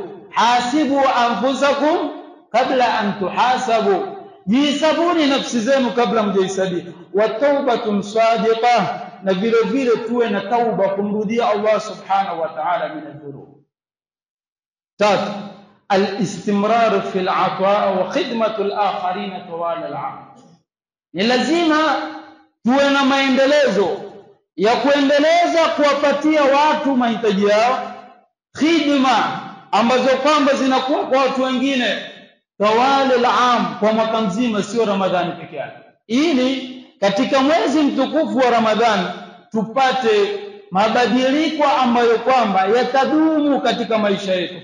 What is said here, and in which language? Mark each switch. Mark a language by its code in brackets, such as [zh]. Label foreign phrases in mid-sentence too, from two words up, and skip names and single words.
[ar] حاسبوا أنفسكم قبل أن تحاسبوا. [sw] Jihesabuni nafsi zenu kabla mjahesabiwa. [ar] وتوبة صادقة, [sw] na vile vile tuwe na tauba kumrudia Allah [ar] سبحانه وتعالى من الذنوب. [sw] Tatu, [ar] الاستمرار في العطاء وخدمة الآخرين طوال العام. [sw] Ni lazima tuwe na maendelezo ya kuendeleza kuwapatia watu mahitaji yao, khidma ambazo kwamba zinakuwa kwa watu wengine [ar] طوال العام, [sw] kwa mwaka mzima, sio Ramadhani peke yake, ili katika mwezi mtukufu wa Ramadhani tupate mabadiliko ambayo kwamba yatadumu katika maisha yetu.